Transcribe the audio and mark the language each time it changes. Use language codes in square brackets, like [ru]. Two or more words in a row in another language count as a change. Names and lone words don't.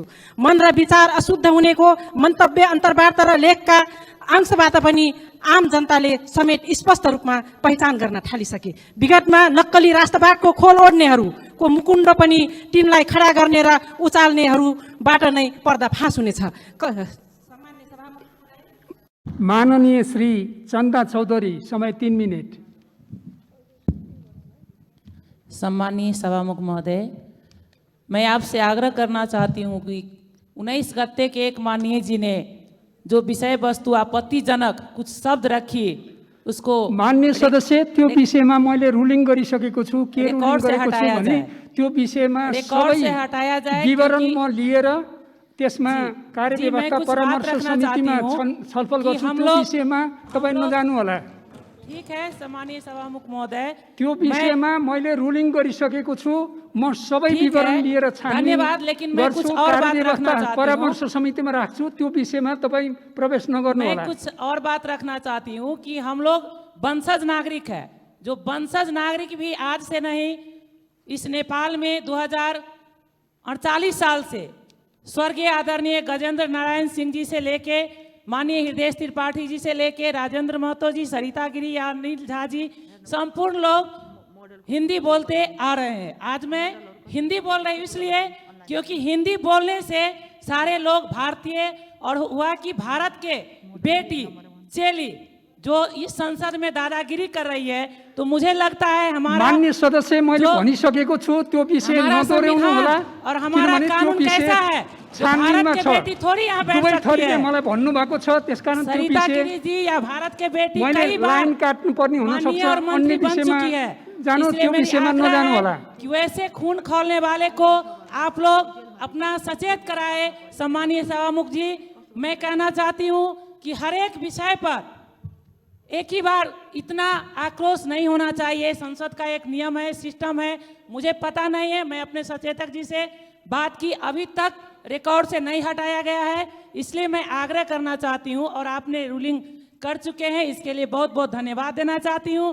[ne] मन र विचार अशुद्ध हुनेको मन्तव्य, अन्तर्वार्ता र लेखका अंशबाट पनि आम जनताले समेत स्पष्ट रूपमा पहिचान गर्न थालिसके। विगतमा नक्कली राष्ट्रवादको खोल ओढ्नेहरूको मुकुण्ड पनि तिनलाई खडा गर्ने र उचाल्नेहरूबाट नै पर्दाफास हुनेछ। माननीय श्री चंदा चौधरी, समय 3 मिनट। [hi] सम्मानीय सभामुख महोदय, मैं आपसे आग्रह करना चाहती हूँ कि 19 गते के एक माननीय जी ने जो विषय वस्तु आपत्तिजनक कुछ शब्द रखी, उसको [ne] मान्य सदस्य त्यो विषयमा मैले रुलिङ गरिसकेको छु। के रुलिङ गरेको छु भने त्यो विषयमा सबै विवरण म लिएर त्यसमा कार्यव्यवस्था परामर्श समितिमा छलफल गर्छु। त्यो विषयमा तपाईं नजानु होला। [hi] ठीक है सम्मानीय सभामुख महोदय, [ne] त्यो विषयमा मैले रुलिङ गरिसकेको छु। म सबै विवरण लिएर छानबिन गर्छु, कार्यव्यवस्था परामर्श समितिमा राख्छु। त्यो विषयमा तपाईं प्रवेश नगर्नु होला। [hi] मैं कुछ और बात रखना चाहती हूँ कि हम लोग वंशज नागरिक है। जो वंशज नागरिक भी आज से नहीं, इस नेपाल में 2048 साल से स्वर्गीय आदरणीय गजेंद्र नारायण सिंह जी से लेके माननीय हृदय त्रिपाठी जी से लेके राजेंद्र महतो जी, सरिता गिरी या अनिल झा जी, संपूर्ण लोग हिंदी बोलते आ रहे हैं। आज मैं हिंदी बोल रही हूँ इसलिए क्योंकि हिंदी बोलने से सारे लोग भारतीय, और हुआ कि भारत के बेटी, चेली, जो इस संसद में दादागिरी कर रही है, तो मुझे लगता है हमारा [ne] माननीय सदस्य मैले [hi] जो [ne] भनिसकेको छु त्यो विषय [hi] हमारा [ne] नदोहोऱ्याउनु [hi] संविधान [ne] होला [hi] और हमारा [ne] किनभने त्यो [hi] कानून [ne] विषय [hi] कैसा है, जो [ne] छानबिनमा [hi] भारत [ne] छ। [hi] के बेटी थोड़ी यहाँ बैठ [ne] दुवै [hi] सकती [ne] थरीले [hi] है। [ne] मलाई भन्नुभएको छ, त्यसकारण त्यो [hi] सरिता [ne] विषय [hi] गिरी जी या भारत के बेटी [ne] मैले [hi] कई बार [ne] लाइन काट्नुपर्ने हुन [hi] माननीय [ne] सक्छ, [hi] और [ne] अन्य [hi] मंत्री बन [ne] विषयमा [hi] चुकी है। [ne] जानु, [hi] इसलिए [ne] त्यो [hi] मेरी [ne] विषयमा [hi] आग्रह [ne] नजानु [hi] है [ne] होला। [hi] कि वैसे खून खौलने वाले को आप लोग अपना सचेत कराए। सम्मानीय सभामुख जी, मैं कहना चाहती हूँ कि हर एक विषय पर एक ही बार इतना आक्रोश नहीं होना चाहिए। संसद का एक नियम है, सिस्टम है, मुझे पता नहीं है, मैं अपने सचेतक जी से बात की, अभी तक रिकॉर्ड से नहीं हटाया गया है, इसलिए मैं आग्रह करना चाहती हूं और आपने रूलिंग कर चुके हैं, इसके लिए बहुत बहुत धन्यवाद देना चाहती हूं।